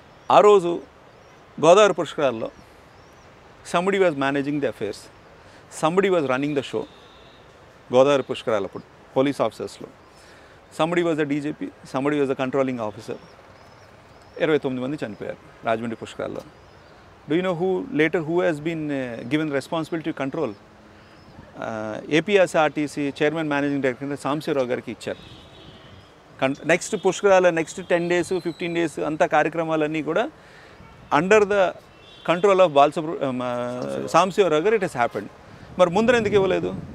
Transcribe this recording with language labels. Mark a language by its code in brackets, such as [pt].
[te] ఆ రోజు Godavari పుష్కరాల్లో [en] Somebody was managing the affairs, somebody was running the show. [te] Godavari పుష్కరాలప్పుడు police ఆఫీసర్స్లో [en] Somebody was the DGP, somebody was the controlling officer. [te] 29 మంది చనిపోయారు Rajahmundry పుష్కరాల్లో. [en] Do you know who has been given responsibility to control? [te] APSRTC chairman managing director Sambasivarao గారికి ఇచ్చారు. Next పుష్కరాల next 10 days 15 days అంతా కార్యక్రమాలన్నీ కూడా [en] under the control of [te] Sambasivarao గారు [en] It has happened. [te] మరి ముందర ఎందుకు ఇవ్వలేదు?